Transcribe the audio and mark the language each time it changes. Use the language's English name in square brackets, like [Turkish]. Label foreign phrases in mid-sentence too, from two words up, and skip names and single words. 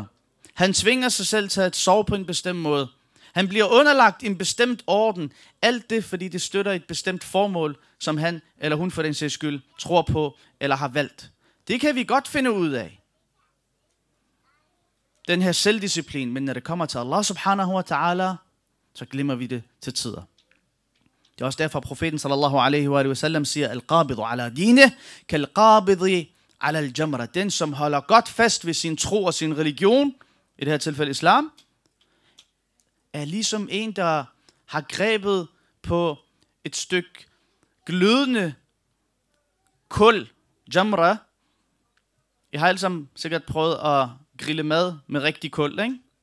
[Danish] Han tvinger sig selv til at sove på en bestemt måde. Han bliver underlagt en bestemt orden. Alt det, fordi det støtter et bestemt formål, som han eller hun for den sags skyld tror på eller har valgt. Det kan vi godt finde ud af. Den her selvdisciplin, men når det kommer til [Arabic] الله سبحانه وتعالى, [Danish] så glemmer vi det til tider. Det er også derfor, profeten [Arabic] صلى الله عليه وسلم [Danish] siger, [Arabic] القابض على دينه، كالقابض على الجمرة. [Danish] Den, som holder godt fast ved sin tro og sin religion, i det her tilfælde islam, er ligesom en, der har grebet på et stykke glødende kul, jamra. Jeg har alle sammen sikkert prøvet at grille mad med rigtig kul, ikke?